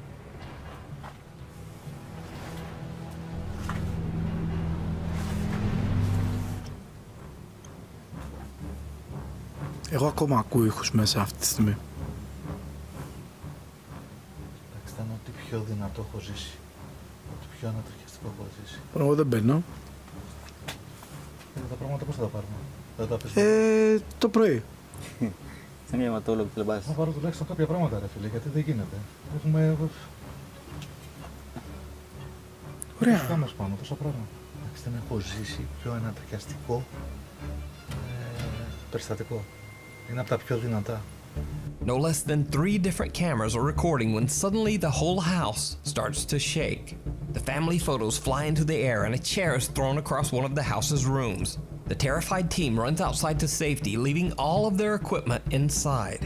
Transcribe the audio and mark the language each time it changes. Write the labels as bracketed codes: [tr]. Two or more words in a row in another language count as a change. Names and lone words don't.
[el] Εγώ ακόμα ακούω ήχους μέσα αυτή τη στιγμή. Εντάξει, ήταν ό,τι πιο δυνατό έχω ζήσει. Ό,τι πιο ανατριχιαστικό έχω ζήσει. Εγώ δεν μπαίνω. Τα πράγματα πώς θα τα πάρουμε? Δεν τα πεις. Το πρωί. [tl] Saan kayo matulog sa labas? [el] Θα πάρω τουλάχιστον κάποια πράγματα ρε φίλε, γιατί δεν γίνεται. Έχουμε... Ωραία. Πάμε πάνω, τόσα πράγματα. Εντάξει, δεν έχω ζήσει πιο ανατριχιαστικό περιστατικό. Είναι από τα πιο δυνατά. [en] No less than 3 different cameras are recording when suddenly the whole house starts to shake. The family photos fly into the air and a chair is thrown across one of the house's rooms. The terrified team runs outside to safety, leaving all of their equipment inside.